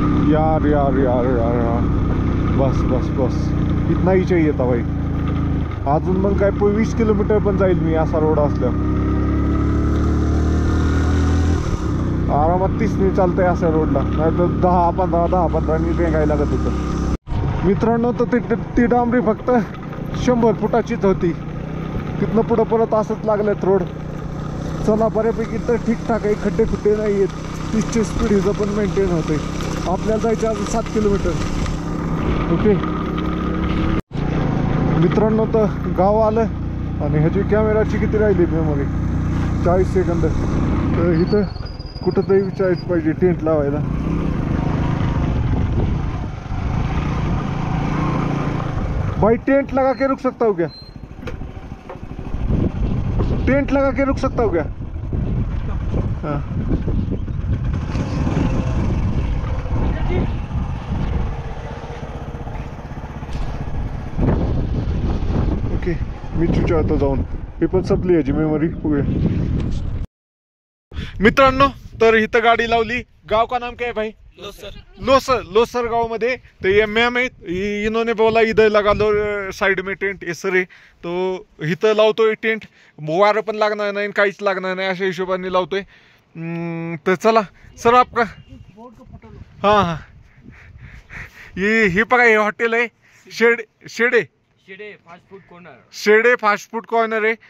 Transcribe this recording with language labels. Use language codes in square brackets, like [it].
[hi] यार यार यार यार बस बस बस इतना ही चाहिए था भाई. [mr] अजून मग काय 20 किलोमीटर पण जाईल मी असा रोड असल्या. आरामात 30 चालतंय अशा रोडला, नाही तर 10-15 नी रेंगायला लागत होतं. मित्रांनो तर ती डांबरी फक्त 100 फुटाचीच होती. तिथनं पुढं परत असंच लागलं रोड. चला बऱ्यापैकी तर ठीकठाक आहे, खड्डे खुड्डे नाही आहेत. 30ची स्पीड हिचं पण मेंटेन होते. आपल्याला जायचं अजून 7 किलोमीटर. ओके मित्रांनो तर गाव आलं आणि ह्याची कॅमेराची किती राहिली मेमरी 40 सेकंद. तर इथं कुठंतरी विचारायचं पाहिजे टेंट लावायला. [hi] भाई टेंट लगा के रुक सकता हूँ क्या? टेंट लगा के रुक सकता हूँ क्या? [mr] हाँ ओके मी विचारतो जाऊन. हे पण संपली याची मेमरी. मित्रांनो तर इथं गाडी लावली. [hi] गाव का नाम क्या है भाई? लोसर. लोसर गाँव मध्ये तो ये मैम है, इन्होंने बोला इधर लगा लो साइड में टेंट. ये सर है तो [mr] इथं लावतोय टेंट. वारं पण लागणार नाही काहीच लागणार नाही अशा हिशोबाने लावतोय. तर चला सर [hi] आपका हाँ हाँ ये [mr] बघा हे हॉटेल आहे शेडे फास्ट फूड कॉर्नर आहे.